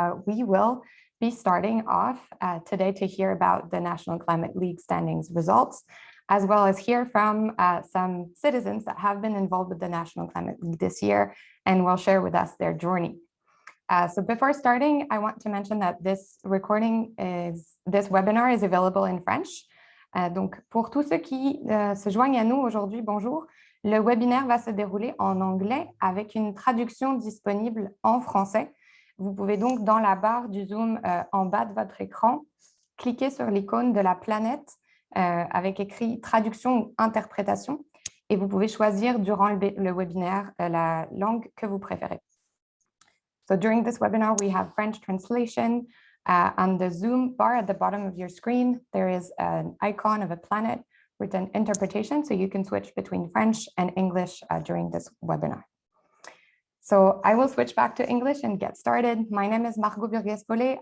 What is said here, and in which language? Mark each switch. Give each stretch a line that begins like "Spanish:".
English: We will be starting off today to hear about the National Climate League standings results, as well as hear from some citizens that have been involved with the National Climate League this year and will share with us their journey. So before starting, I want to mention that this webinar is available in French.
French: Donc, pour tous ceux qui se joignent à nous aujourd'hui, bonjour. Le webinaire va se dérouler en anglais avec une traduction disponible en français. Vous pouvez donc, dans la barre du Zoom en bas de votre écran, cliquer sur l'icône de la planète avec écrit traduction ou interprétation et vous pouvez choisir durant le webinaire la langue que vous préférez.
English: So during this webinar, we have French translation. On the Zoom bar at the bottom of your screen, there is an icon of a planet with an interpretation, so you can switch between French and English during this webinar. So I will switch back to English and get started. My name is Margot Burgues-Paulet.